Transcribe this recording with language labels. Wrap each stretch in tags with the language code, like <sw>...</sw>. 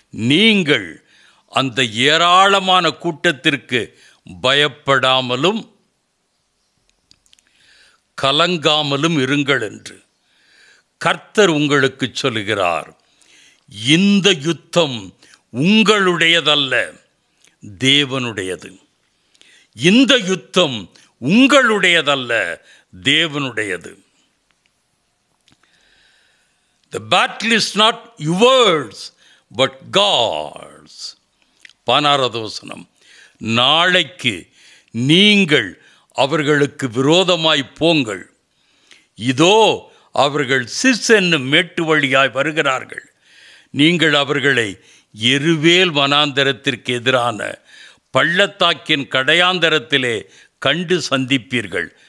<ta>நீங்கள் அந்த ஏராளமான கூட்டத்திற்கு பயப்படாமலும் கலங்காமலும் இருங்கள் என்று கர்த்தர் உங்களுக்கு சொல்கிறார். இந்த யுத்தம் உங்களுடையதல்ல, தேவனுடையது. இந்த யுத்தம் உங்களுடையதல்ல, தேவனுடையது.</ta> <en>The battle is not yours but God's.</en> <ta>16வது வசனம், நாளைக்கு நீங்கள் அவர்களுக்கு விரோதமாய் போங்கள். இதோ அவர்கள் சிஸ் என்னும் மேட்டு வழியாய் வருகிறார்கள். நீங்கள் அவர்களை எருவேல் வனாந்தரத்திற்கு எதிரான பள்ளத்தாக்கின் கடையாந்தரத்திலே கண்டு சந்திப்பீர்கள்.</ta>